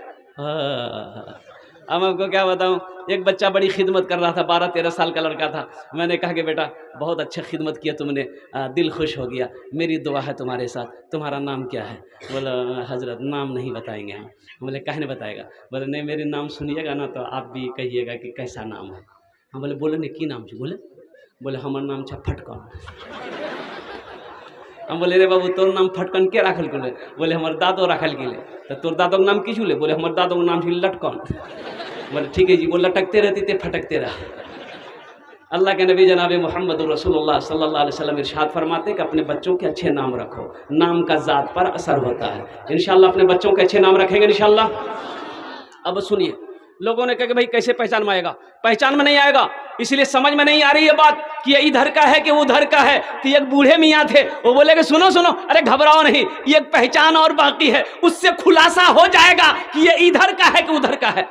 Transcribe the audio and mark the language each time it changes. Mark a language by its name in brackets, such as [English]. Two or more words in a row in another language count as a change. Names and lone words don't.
[Hindi] अब आपको क्या बताऊं, एक बच्चा बड़ी खिदमत कर रहा था, 12-13 साल का लड़का था। मैंने कहा कि बेटा बहुत अच्छा खिदमत किया तुमने, दिल खुश हो गया, मेरी दुआ है तुम्हारे साथ, तुम्हारा नाम क्या है? बोला हजरत नाम नहीं बताएंगे हम। बोले काहे नहीं बताएगा? बोले नहीं, मेरे नाम सुनिएगा ना तो आप भी कहिएगा कि कैसा नाम है। [Angika] हम बोले बोले नहीं की नाम छे? बोले हमार नाम छे फटकन। हम बोले रे बाबू तोर नाम फटकन के राखल गेले? बोले हमार दादो राखल गेले। तो तोर दादो के नाम की छुले? बोले हमार दादो के नाम छे लटकन। [Hindi] बोले ठीक है जी, वो लटकते रहती थे फटकते रहा। अल्लाह के नबी जनाब मोहम्मद रसूलुल्लाह [Arabic] صلى الله عليه وسلم [Hindi] इरशाद फरमाते कि अपने बच्चों के अच्छे नाम रखो, नाम का ज़ात पर असर होता है। इंशाअल्लाह अपने बच्चों के अच्छे नाम रखेंगे इंशाअल्लाह। अब सुनिए, लोगों ने कहा कि भाई कैसे पहचान में आएगा? पहचान में नहीं आएगा, इसलिए समझ में नहीं आ रही है बात कि ये इधर का है कि उधर का है। तो एक बूढ़े मियाँ थे, वो बोले कि सुनो सुनो, अरे घबराओ नहीं, ये पहचान और बाकी है, उससे खुलासा हो जाएगा कि ये इधर का है कि उधर का है।